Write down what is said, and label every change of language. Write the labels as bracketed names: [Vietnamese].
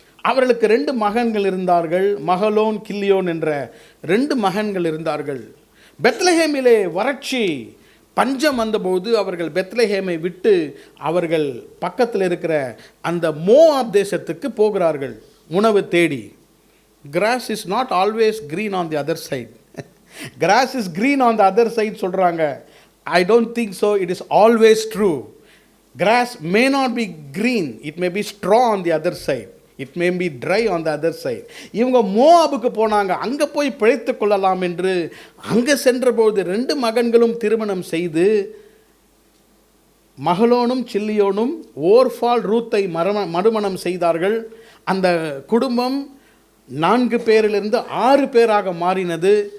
[Tamil] அவர்களுக்கு 2 மகன்கள் இருந்தார்கள். மகளோன், கில்லியோன் என்ற 2 மகன்கள் இருந்தார்கள். பெத்லஹேமிலே வறட்சி, பஞ்சம் வந்தபோது அவர்கள் பெத்லஹேமை விட்டு அவர்கள் பக்கத்தில் இருக்கிற அந்த மோவாப் தேசத்துக்கு போகிறார்கள் உணவு தேடி. [English] Grass is not always green on the other side. Grass is green on the other side [Tamil] சொல்கிறாங்க. [English] I don't think so. It is always true. Grass may not be green. It may be straw on the other side. It may be dry on the other side. [Tamil] இவங்க மோவாபுக்கு போனாங்க, அங்கே போய் பிழைத்து கொள்ளலாம் என்று. அங்கே சென்றபோது 2 மகன்களும் திருமணம் செய்து, மகளோனும் சில்லியோனும் ஓர்பால் ரூத்தை மறுமணம் செய்தார்கள். அந்த குடும்பம் 4 பேரிலிருந்து 6 பேராக மாறினது.